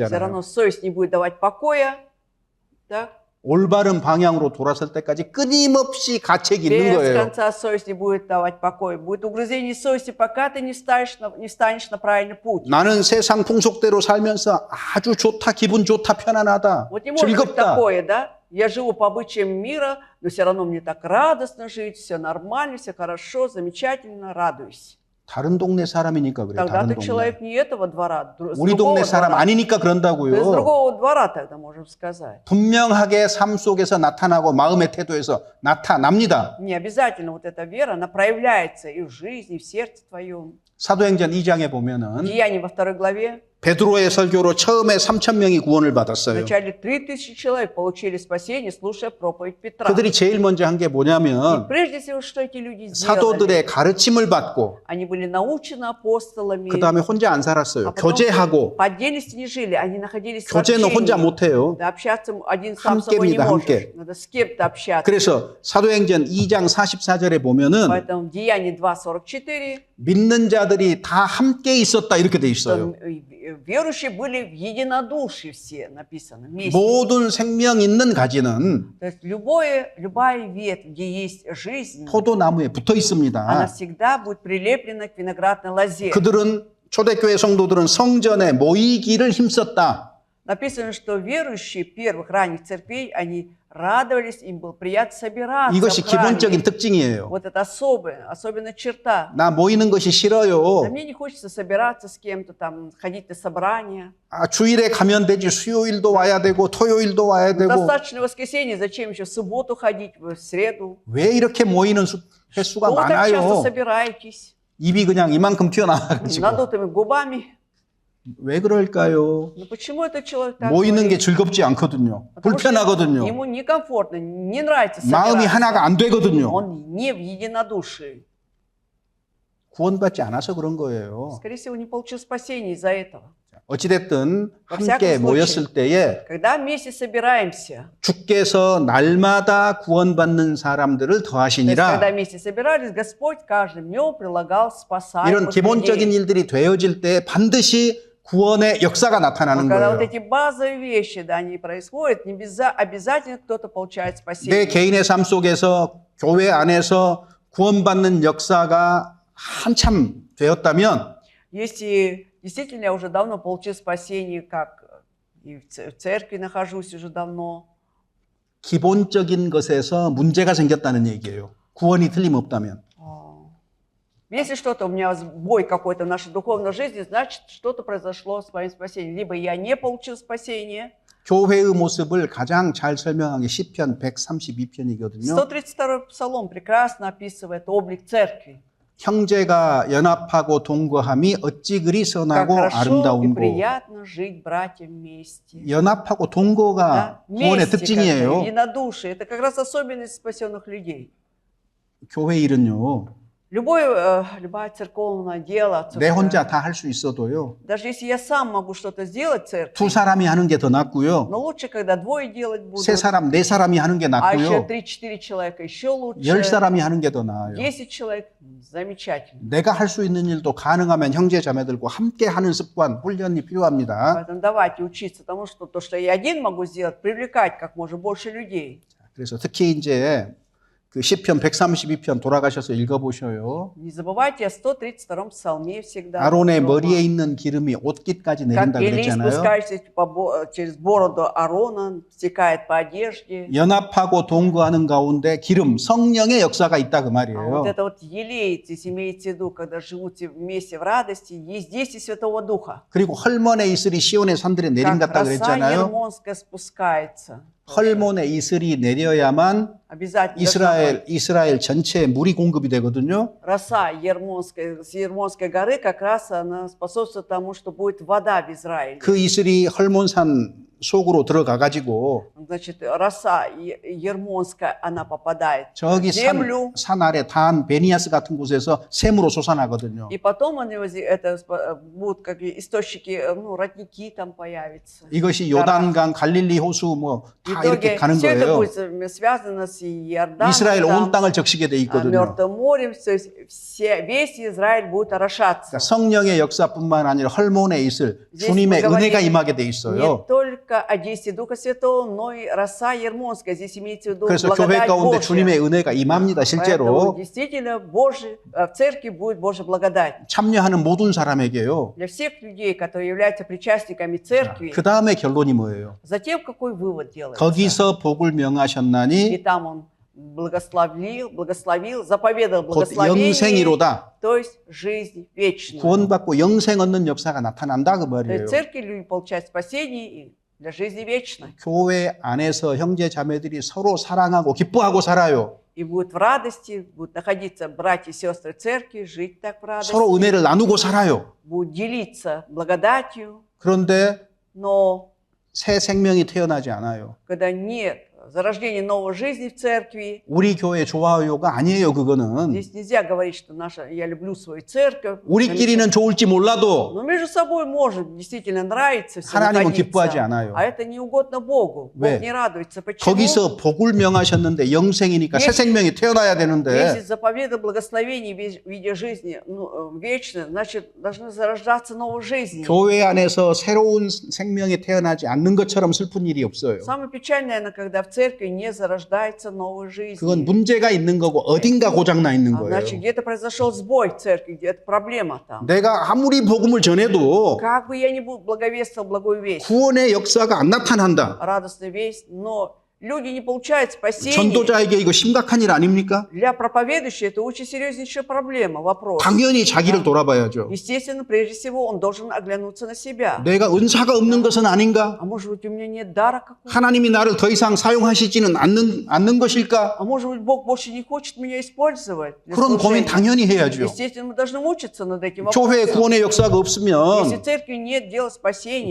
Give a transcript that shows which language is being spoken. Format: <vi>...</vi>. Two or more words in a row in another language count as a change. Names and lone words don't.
<ko>오잖아요.</ko> <ru>равно совесть не будет давать покоя, да?</ru> <ko>올바른 방향으로 돌아설 때까지 끊임없이 가책이 있는</ko> <ru>Без</ru> <ko>거예요.</ko> <ru>конца совесть не будет давать покоя. Будет угрызение совести, пока ты не встанешь на правильный путь.</ru> <ko>나는 세상 통속대로 살면서 아주 좋다, 기분 좋다, 편안하다,</ko> <ru>Вот не может быть</ru> <ko>즐겁다.</ko> <ru>такое, да? Я живу по обычаям мира, но все равно мне так радостно жить, все нормально, все хорошо, замечательно, радуюсь.</ru> <ko>다른 동네 사람이니까 그래요.</ko> <ru>Тогда</ru> <ko>다른</ko> <ru>ты</ru> <ko>동네.</ko> <ru>человек не этого двора, с</ru> <ko>우리</ko> <ru>другого</ru> <ko>동네 사람</ko> <ru>двора.</ru> <ko>아니니까</ko> <ru>То есть с</ru> <ko>그런다고요.</ko> <ru>другого двора тогда можем сказать.</ru> <ko>분명하게 삶 속에서 나타나고 마음의 태도에서 나타납니다.</ko> <ru>Не обязательно вот эта вера, она проявляется и в жизни, и в сердце твоем.</ru> <ko>사도행전 2장에 보면은</ko> <ru>Деяния во 2 главе.</ru> <ko>베드로의 설교로 처음에 3,000명이 구원을 받았어요.</ko> <ru>Вначале 3000 человек получили спасение, слушая проповедь Петра.</ru> <ko>그들이 제일 먼저 한 게</ko> <ru>И</ru> <ko>뭐냐면</ko> <ru>прежде всего, что эти люди сделали?</ru> <ko>사도들의 가르침을 받고</ko> <ru>Они были научены апостолами.</ru> <ko>그 다음에 혼자 안 살았어요.</ko> <ru>А потом</ru> <ko>교제하고</ko> <ru>по отдельности не жили, они находились в</ru> <ko>교제는 혼자</ko> <ru>общении.</ru> <ko>못해요.</ko> <ru>Да, общаться один сам с собой не</ru> <ko>함께입니다,</ko> <ru>можешь.</ru> <ko>함께.</ko> <ru>Надо с кем-то общаться.</ru> <ko>그래서 사도행전 2장 44절에 보면은</ko> <ru>Поэтому в Деянии 2:44</ru> <ko>믿는 자들이 다 함께 있었다 이렇게 돼 있어요.</ko> <ru>верующие были в единодушии все, написано, вместе.</ru> <ko>모든 생명 있는 가지는</ko> <ru>То есть любая ветвь, где есть жизнь,</ru> <ko>포도나무에 붙어</ko> <ru>она</ru> <ko>있습니다.</ko> <ru>всегда будет прилеплена к виноградной лозе.</ru> <ko>그들은 초대교회 성도들은 성전에 모이기를 힘썼다.</ko> <ru>Написано, что верующие первых ранних церквей, они радовались, им было приятно собираться</ru> <ko>이것이</ko> <ru>в храме.</ru> <ko>기본적인 특징이에요.</ko> <ru>Вот это особенная черта.</ru> <ko>나 모이는 것이</ko> <ru>Да</ru> <ko>싫어요.</ko> <ru>мне не хочется собираться с кем-то, там, ходить на собрания.</ru> <ko>아, 주일에 가면 되지. 수요일도 와야 되고 토요일도 와야 되고.</ko> <ru>Достаточно воскресенья, зачем еще в субботу ходить, в среду?</ru> <ko>왜 이렇게 모이는 횟수가</ko> <ru>Вы так часто</ru> <ko>많아요?</ko> <ru>собираетесь,</ru> <ko>입이 그냥 이만큼 튀어나와가지고.</ko> <ru>надутыми губами.</ru> <ko>왜 그럴까요?</ko> <ru>Ну почему этот человек так</ru> <ko>모이는</ko> <ru>говорит?</ru> <ko>게 즐겁지 않거든요.</ko> <ru>Потому что</ru> <ko>불편하거든요.</ko> <ru>ему некомфортно, не нравится</ru> <ko>마음이</ko> <ru>собираться.</ru> <ko>하나가 안 되거든요.</ko> <ru>Он не в единодушии.</ru> <ko>구원받지 않아서 그런 거예요.</ko> <ru>Скорее всего, не получил спасения из-за этого.</ru> <ko>어찌됐든</ko> <ru>во</ru> <ko>함께</ko> <ru>всяком</ru> <ko>모였을</ko> <ru>случае,</ru> <ko>때에</ko> <ru>когда вместе собираемся,</ru> <ko>주께서 날마다 구원받는 사람들을</ko> <ru>то есть, когда</ru> <ko>더하시니라.</ko> <ru>вместе собирались, Господь каждым днем прилагал</ru> <ko>이런</ko> <ru>спасаемых</ru> <ko>기본적인</ko> <ru>людей.</ru> <ko>일들이 되어질 때 반드시 구원의 역사가 나타나는</ko> <ru>Когда вот</ru> <ko>거예요.</ko> <ru>эти базовые вещи, да, они происходят, не обязательно кто-то получает</ru> <ko>내</ko> <ru>спасение.</ru> <ko>개인의 삶 속에서 교회 안에서 구원받는 역사가 한참 되었다면</ko> <ru>Если действительно я уже давно получил спасение, как и в церкви нахожусь уже давно,</ru> <ko>기본적인 것에서 문제가 생겼다는 얘기예요. 구원이 틀림없다면.</ko> <ru>если что-то у меня сбой какой-то в нашей духовной жизни, значит, что-то произошло с моим спасением. Либо я не получил спасение.</ru> <ko>교회의 모습을 가장 잘 설명한 게 시편 132편이거든요.</ko> <ru>132-й псалом прекрасно описывает облик церкви.</ru> <ko>형제가 연합하고 동거함이 어찌 그리</ko> <ru>Как</ru> <ko>선하고</ko> <ru>хорошо и</ru> <ko>아름다운고.</ko> <ru>приятно жить братьям вместе.</ru> <ko>연합하고 동거가</ko> <ru>Да?</ru> <ko>구원의</ko> <ru>Вместе, как-то,</ru> <ko>특징이에요.</ko> <ru>единодушие. Это как раз особенность спасенных людей.</ru> <ko>교회 일은요.</ko> <ru>Любое церковное дело,</ru> <ko>내 혼자 다 할 수 있어도요.</ko> <ru>даже если я сам могу что-то сделать в церкви,</ru> <ko>두 사람이 하는 게 더 낫고요.</ko> <ru>но лучше, когда двое делать будут,</ru> <ko>세 사람, 네 사람이 하는 게</ko> <ru>а еще</ru> <ko>낫고요.</ko> <ru>3-4 человека еще лучше,</ru> <ko>10사람이 하는 게 더 나아요.</ko> <ru>10 человек, замечательно.</ru> <ko>내가 할 수 있는 일도 가능하면 형제 자매들과 함께 하는 습관, 훈련이 필요합니다.</ko> <ru>Поэтому давайте учиться тому, что то, что я один могу сделать, привлекать как можно больше людей.</ru> <ko>그래서 특히 이제 그 시편 132편 돌아가셔서 읽어보셔요.</ko> <ru>Не забывайте о 132-м псалме всегда.</ru> <ko>아론의</ko> <ru>дома.</ru> <ko>머리에 있는 기름이 옷깃까지</ko> <ru>Как</ru> <ko>내린다</ko> <ru>Илий</ru> <ko>그랬잖아요.</ko> <ru>спускается через бороду Аарона, стекает по одежде.</ru> <ko>연합하고 동거하는 가운데 기름, 성령의 역사가 있다 그</ko> <ru>А</ru> <ko>말이에요.</ko> <ru>вот это вот елей, здесь имеется в виду, когда живут вместе в радости, есть действие Святого Духа.</ru> <ko>그리고 헐몬의 이슬이 시온의 산들에 내린</ko> <ru>Как</ru> <ko>같다</ko> <ru>роса</ru> <ko>그랬잖아요.</ko> <ru>ермонская спускается.</ru> <ko>헐몬의 이슬이 내려야만</ko> <ru>Обязательно должна быть.</ru> <ko>이스라엘 전체에 물이 공급이 되거든요.</ko> <ru>Роса с Ермонской горы как раз она способствует тому, что будет вода в Израиле.</ru> <ko>그 이슬이 헐몬산 속으로 들어가 가지고</ko> <ru>Значит, роса Ермонская, она попадает</ru> <ko>저기</ko> <ru>в землю,</ru> <ko>산 아래 단 베니아스 같은 곳에서 샘으로 솟아나거든요.</ko> <ru>и потом будут как источники, ну, родники там появятся.</ru> <ko>이것이 요단강, 갈릴리 호수 뭐</ko> <ru>В</ru> <ko>다 이렇게</ko> <ru>итоге</ru> <ko>가는</ko> <ru>все это</ru> <ko>거예요.</ko> <ru>будет связано с Иорданом,</ru> <ko>이스라엘 온</ko> <ru>там,</ru> <ko>땅을 적시게 돼 있거든요.</ko> <ru>Мертвым морем, то есть весь Израиль будет орошаться.</ru> <ko>그러니까 성령의 역사뿐만 아니라 헐몬의 이슬,</ko> <ru>здесь</ru> <ko>주님의</ko> <ru>мы</ru> <ko>은혜가</ko> <ru>говорим</ru> <ko>임하게 돼</ko> <ru>Не</ru> <ko>있어요.</ko> <ru>только о действии Духа Святого, но и роса Ермонская. Здесь имеется в виду</ru> <ko>그래서 교회</ko> <ru>благодать</ru> <ko>가운데</ko> <ru>Божья.</ru> <ko>주님의 은혜가 임합니다.</ko> <ru>Поэтому</ru> <ko>실제로</ko> <ru>действительно в церкви будет Божья благодать.</ru> <ko>참여하는 모든 사람에게요.</ko> <ru>Для всех людей, которые являются причастниками церкви,</ru> <ko>그 다음에 결론이 뭐예요?</ko> <ru>затем какой вывод делается?</ru> <ko>거기서 복을</ko> <ru>И</ru> <ko>명하셨나니</ko> <ru>там он благословил, заповедал</ru> <ko>곧</ko> <ru>благословение,</ru> <ko>영생이로다.</ko> <ru>то есть жизнь вечную.</ru> <ko>구원받고 영생 얻는 역사가 나타난다 그</ko> <ru>То</ru> <ko>말이에요.</ko> <ru>есть в церкви люди получают спасение и для жизни вечной.</ru> <ko>교회 안에서 형제 자매들이 서로 사랑하고 기뻐하고 살아요.</ko> <ru>И будут в радости, будут находиться братья и сестры церкви, жить так в радости,</ru> <ko>서로 은혜를 나누고 살아요.</ko> <ru>будут делиться благодатью,</ru> <ko>그런데</ko> <ru>но</ru> <ko>새 생명이 태어나지 않아요.</ko> <ru>когда нет зарождения новой жизни в церкви,</ru> <ko>우리 교회 좋아요가 아니에요, 그거는.</ko> <ru>здесь нельзя говорить, что я люблю свою церковь.</ru> <ko>우리끼리는 좋을지 몰라도</ko> <ru>Но между собой может действительно нравиться все</ru> <ko>하나님은</ko> <ru>находиться,</ru> <ko>기뻐하지 않아요.</ko> <ru>а это не угодно Богу.</ru> <ko>왜?</ko> <ru>Бог не радуется. Почему?</ru> <ko>거기서 복을 명하셨는데 영생이니까 새 생명이 태어나야</ko> <ru>Если</ru> <ko>되는데</ko> <ru>заповедал благословение в виде жизни вечной, значит, должны зарождаться новой жизнью.</ru> <ko>교회 안에서 새로운 생명이 태어나지 않는 것처럼 슬픈 일이 없어요.</ko> <ru>Самое печальное, когда в церкви не зарождается новой жизнь.</ru> <ko>그건 문제가 있는 거고 어딘가 고장나 있는 거예요.</ko> <ru>Значит, где-то произошел сбой в церкви, где-то проблема там.</ru> <ko>내가 아무리 복음을 전해도</ko> <ru>Как бы я ни благовествовал благую весть,</ru> <ko>구원의 역사가 안 나타난다.</ko> <ru>радостную весть, но люди не получают спасения.</ru> <ko>전도자에게 이거 심각한 일 아닙니까?</ko> <ru>Для проповедующего это очень серьезнейшая проблема, вопрос.</ru> <ko>당연히 자기를 돌아봐야죠.</ko> <ru>Естественно, прежде всего, он должен оглянуться на себя.</ru> <ko>내가 은사가 없는 것은 아닌가?</ko> <ru>А может быть, у меня нет дара какого-то?</ru> <ko>하나님이 나를 더 이상 사용하시지는 않는 것일까?</ko> <ru>А может быть, Бог больше не хочет меня использовать? для</ru> <ko>그런 고민</ko> <ru>служения?</ru> <ko>당연히 해야죠.</ko> <ru>Естественно, мы должны мучиться над этим</ru> <ko>교회에</ko> <ru>вопросом.</ru> <ko>구원의 역사가</ko> <ru>Если</ru> <ko>없으면</ko> <ru>в церкви нет дела спасения,</ru>